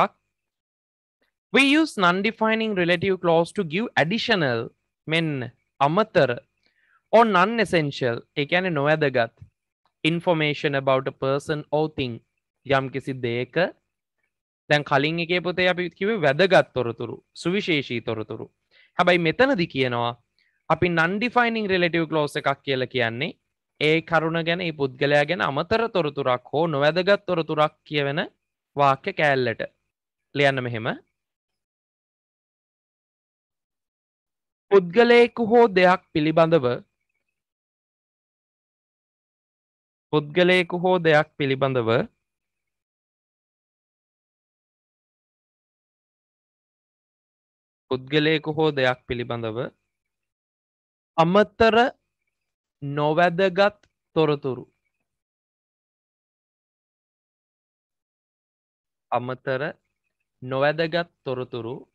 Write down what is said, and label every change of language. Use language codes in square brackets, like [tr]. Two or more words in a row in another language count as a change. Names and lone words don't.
[en] We use non-defining relative clause to give additional [si] මෙන්න අමතර [en] or non-essential [si] ඒ කියන්නේ නොවැදගත් [en] information about a person or thing [si] යම් කිසි දෙයක දැන් කලින් එකේ පුතේ අපි කිව්වේ වැදගත් තොරතුරු සුවිශේෂී තොරතුරු. හැබැයි මෙතනදී කියනවා අපි [en] non-defining relative clause [si] එකක් කියලා කියන්නේ ඒ කරුණ ගැන ඒ පුද්ගලයා ගැන අමතර තොරතුරක් හෝ නොවැදගත් තොරතුරක් කියවෙන වාක්‍ය කෑල්ලට ලියන්න මෙහෙම. පුද්ගලයෙකු හෝ දෙයක් පිළිබඳව අමතර නොවැදගත් තොරතුරු